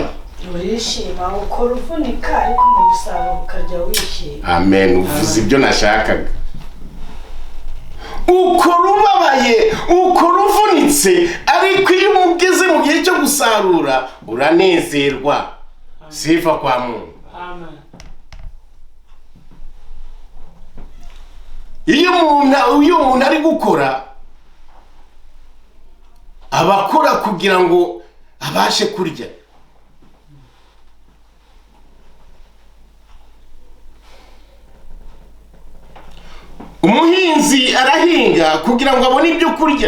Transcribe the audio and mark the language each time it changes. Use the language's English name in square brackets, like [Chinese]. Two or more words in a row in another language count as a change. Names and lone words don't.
[Kinyarwanda] Urishima, ukora uvunika ariko mu musaruro ukarya wishimye. Amen. Uvuze ibyo nashakaga. Ukora ubabaye, ukora uvunitse, ariko iyo umugeze mu gihe cyo gusarura uranezerwa. [Swahili] Sifa kwa Mungu. Amen. [Kinyarwanda] Iyo umuntu ari gukora, abakora kugira ngo abashe kurya. Umuhinzi arahinga kugira ngo abone ibyo kurya.